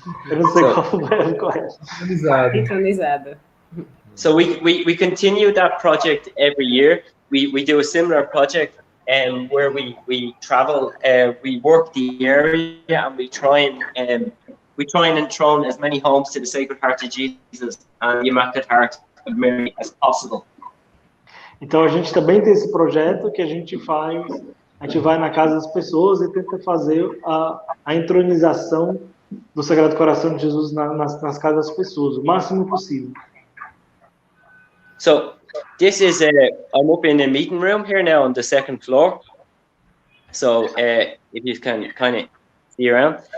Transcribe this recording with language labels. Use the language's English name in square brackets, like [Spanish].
[Portuguese] Eu não sei qual foi o verbo correto. Entronizado. [English] So we continue that project every year. We do a similar project where we travel, we work the area, and we try and enthrone as many homes to the Sacred Heart of Jesus and the Immaculate Heart of Mary as possible. [Portuguese] Então a gente também tem esse projeto que a gente vai na casa das pessoas e tenta fazer a entronização do Sagrado Coração de Jesus nas casas das pessoas, o máximo possível. [English] So this is I'm up in the meeting room here now on the second floor. So if you can kind of see around,